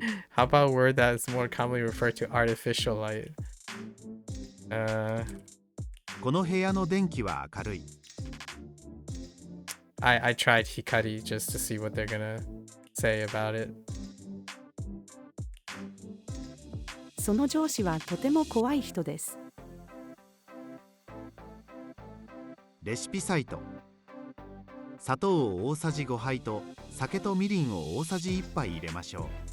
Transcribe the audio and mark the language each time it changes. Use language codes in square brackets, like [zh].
[en] How about a word that is more commonly referred to artificial light? [ja] この部屋の電気は明るい。 [en] I tried hikari just to see what they're gonna say about it. [ja] その上司はとても怖い人です。レシピサイト。砂糖を大さじ5杯と酒とみりんを大さじ1杯入れましょう。